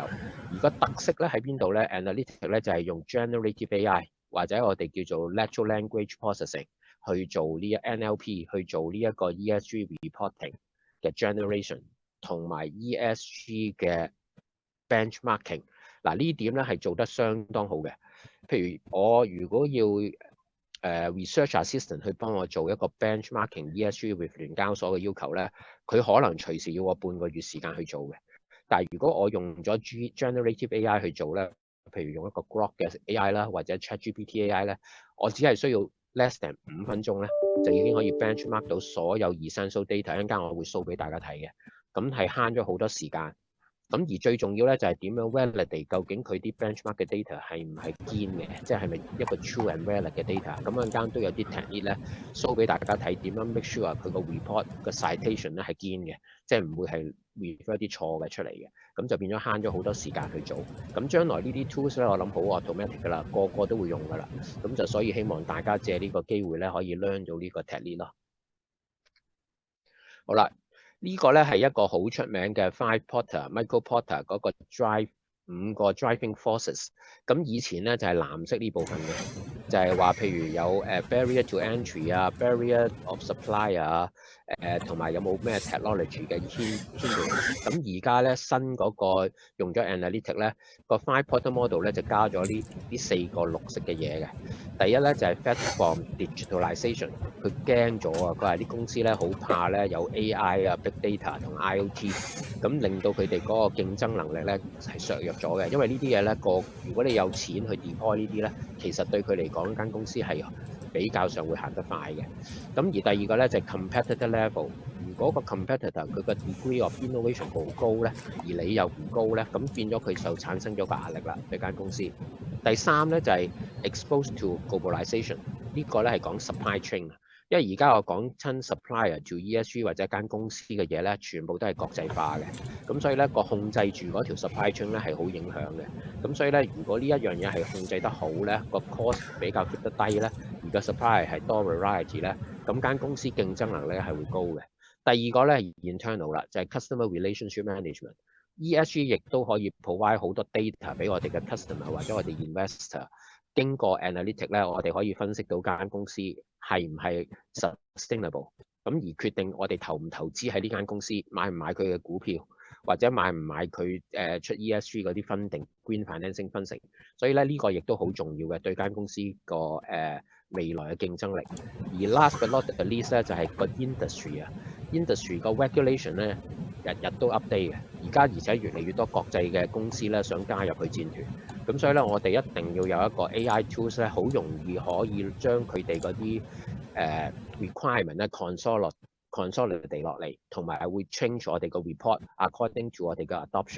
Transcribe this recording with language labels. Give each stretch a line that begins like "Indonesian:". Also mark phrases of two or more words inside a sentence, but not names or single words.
Cantonese: 而個特色咧喺邊度咧 ？Analytics 咧就係用
English: Generative AI
Cantonese: 或者我哋叫做
English: Natural Language Processing
Cantonese: 去做呢NLP 去做呢一個
English: ESG reporting
Cantonese: 嘅 generation。同埋 ESG 嘅 benchmarking， 嗱呢點咧係做得相當好嘅。譬如我如果要
English: research assistant
Cantonese: 去幫我做一個
English: benchmarking ESG with
Cantonese: 聯交所嘅要求咧，佢可能隨時要我半個月時間去做嘅。但係如果我用咗
English: generative AI
Cantonese: 去做咧，譬如用一個 Grok 嘅 AI 啦，或者 ChatGPT AI 咧，我只係需要
English: less than
Cantonese: 5 分鐘咧，就已經可以 benchmark 到所有
English: essential data。
Cantonese: 一陣間我會 show 俾大家睇嘅。咁係慳咗好多時間，咁而最重要咧就係點樣 validate 究竟佢啲 benchmark 嘅 data 係唔係堅嘅，即係咪一個
English: true and valid
Cantonese: 嘅 data。咁陣間都有啲 technique 咧 show 俾大家睇，點樣
English: make sure
Cantonese: 佢個 report 個 citation 咧係堅嘅，即係唔會係 refer 啲錯嘅出嚟嘅，咁就變咗慳咗好多時間去做。咁將來呢啲 tools 咧，我諗好 automatic 㗎啦，個個都會用㗎啦。咁就所以希望大家借呢個機會咧，可以 learn 到呢個 technique 咯。好啦。呢個咧係一個好出名嘅 Michael Porter 嗰個 5個
English: driving forces。
Cantonese: 咁以前咧就係藍色呢部分嘅，就係話譬如有
English: barrier to entry
Cantonese: 啊、
English: barrier of supply
Cantonese: 啊、同埋有冇咩 technology 嘅牽連。咁而家咧新嗰個用咗 analytic 咧個 5 Porter model 咧就加咗呢4個綠色嘅嘢嘅。第一咧就係
English: platform digitalization，
Cantonese: 佢驚咗啊！佢話啲公司咧好怕咧有 AI 啊、
English: big data
Cantonese: 同 IoT， 咁令到佢哋嗰個競爭能力咧係削弱咗嘅。因為呢啲嘢咧如果你有錢去 deploy 呢啲咧，其實對佢嚟講間公司係比較上會行得快嘅。咁而第二個咧就係
English: competitor level。
Cantonese: 如果個 competitor 佢個
English: degree of innovation
Cantonese: 好高咧，而你又唔高咧，咁變咗佢就產生咗個壓力啦，對間公司。第三咧就係
English: exposed to globalization，
Cantonese: 呢個咧係講
English: supply chain。
Cantonese: 因為而家我講親
English: supplier to ESG
Cantonese: 或者間公司嘅嘢咧，全部都係國際化嘅，咁所以咧個控制住嗰條
English: supply chain
Cantonese: 咧係好影響嘅。咁所以咧，如果呢一樣嘢係控制得好咧，個 cost 比較 keep 得低咧，而個 supplier 係多 variety 咧，咁間公司競爭能力係會高嘅。第二個咧係 internal 啦，就係
English: customer relationship management。
Cantonese: ESG 亦都可以 provide 好多 data 俾我哋嘅 customer 或者我哋 investor。經過 analytic 咧，我哋可以分析到間公司係唔係 sustainable， 咁而決定我哋投唔投資喺呢間公司，買唔買佢嘅股票，或者買唔買佢出 ESG 嗰啲
English: funding green financing funding。
Cantonese: 所以咧呢個亦都好重要嘅對間公司個未來嘅競爭力。而
English: last but not the least
Cantonese: 咧就係個 industry 啊 ，industry 個 regulation 咧日日都 update 嘅。而且越嚟越多國際嘅公司咧想加入去戰團，咁所以咧我哋一定要有一個
English: AI tools
Cantonese: 咧，好容易可以將佢哋嗰啲requirement 咧 consolidate 落嚟，同埋會 change 我哋個 report
English: according to
Cantonese: 我哋嘅 adoption。